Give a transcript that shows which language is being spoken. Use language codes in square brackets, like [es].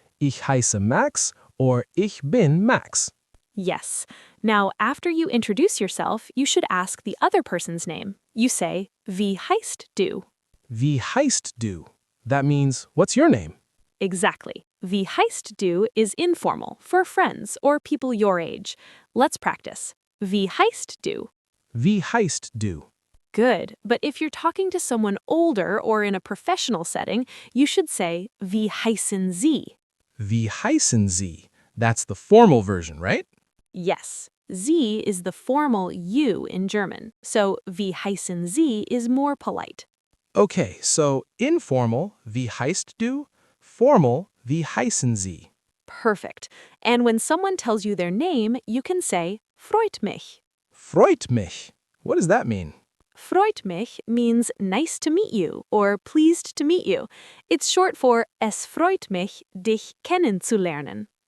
[de] Ich heiße Max or Ich bin Max. [en] Yes. Now, after you introduce yourself, you should ask the other person's name. You say, [de] Wie heißt du? Wie heißt du? [en] That means, what's your name? Exactly. [de] Wie heißt du [en] is informal for friends or people your age. Let's practice. [de] Wie heißt du? Wie heißt du? [en] Good, but if you're talking to someone older or in a professional setting, you should say, [de] Wie heißen Sie? Wie heißen Sie? [en] That's the formal version, right? Yes, Sie is the formal you in German, so [de] Wie heißen Sie [en] is more polite. Okay, so informal, [de] wie heißt du? Formal, wie heißen Sie? [en] Perfect. And when someone tells you their name, you can say, [de] Freut mich. Freut mich. [en] What does that mean? [de] Freut mich [en] means nice to meet you or pleased to meet you. It's short for [de] Es freut mich, dich kennenzulernen.